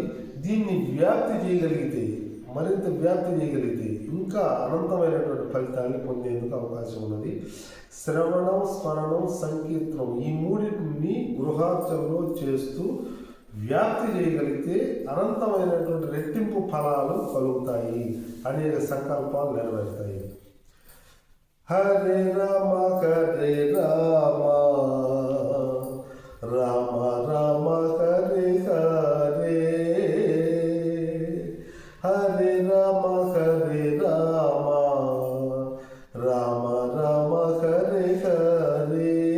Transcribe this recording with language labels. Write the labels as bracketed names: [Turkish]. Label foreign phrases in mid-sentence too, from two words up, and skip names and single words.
[Telugu] దీన్ని మరింత వ్యాప్తి చేయగలిగితే ఇంకా అనంతమైనటువంటి ఫలితాన్ని పొందేందుకు అవకాశం ఉన్నది. శ్రవణం, స్మరణం, సంకీర్తనం ఈ మూడింటిని గృహార్చనలో చేస్తూ వ్యాప్తి చేయగలిగితే అనంతమైనటువంటి రెట్టింపు ఫలాలు కలుగుతాయి, అనేక సంకల్పాలు నెరవేరుతాయి. [Sanskrit] హరే రామ హరే రామ రామ రామ హరే హరే హరే రామ హరే రామ రామ రామ హరే హరే